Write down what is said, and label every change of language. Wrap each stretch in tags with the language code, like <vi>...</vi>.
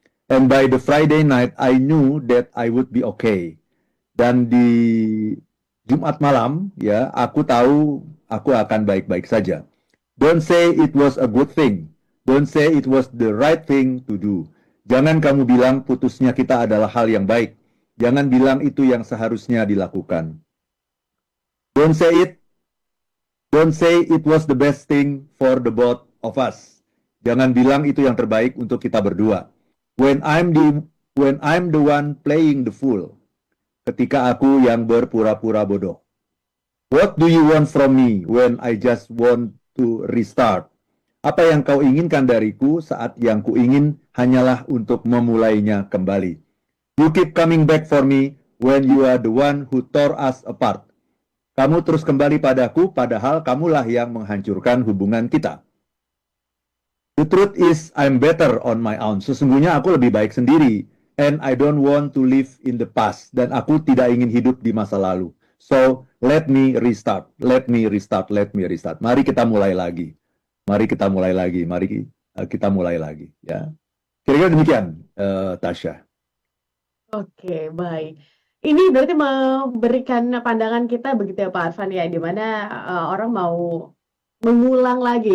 <en>And by the Friday night I knew that I would be okay.</en> <id>Dan di Jumat malam ya, aku tahu aku akan baik-baik saja.</id> <en>Don't say it was a good thing. Don't say it was the right thing to do.</en> <id>Jangan kamu bilang putusnya kita adalah hal yang baik. Jangan bilang itu yang seharusnya dilakukan.</id> <en>Don't say it. Don't say it was the best thing for the both of us.</en> <id>Jangan bilang itu yang terbaik untuk kita berdua.</id> <en>When I'm the when I'm the one playing the fool.</en> <id>Ketika aku yang berpura-pura bodoh.</id> <en>What do you want from me when I just want to restart?</en> <id>Apa yang kau inginkan dariku saat yang kuingin hanyalah untuk memulainya kembali.</id> <en>You keep coming back for me when you are the one who tore us apart.</en> <id>Kamu terus kembali padaku padahal kamulah yang menghancurkan hubungan kita.</id> <en>The truth is I'm better on my own.</en> <id>Sesungguhnya aku lebih baik sendiri.</id> <en>And I don't want to live in the past.</en> <id>Dan aku tidak ingin hidup di masa lalu.</id> <en>So, let me restart. Let me restart. Let me restart.</en> <id>Mari kita mulai lagi. Mari kita mulai lagi. Mari kita mulai lagi. Ya, kira-kira demikian, Tasya. Oke, baik. Ini berarti memberikan pandangan kita begitu ya Pak Arfan ya, di mana orang mau mengulang lagi.</id>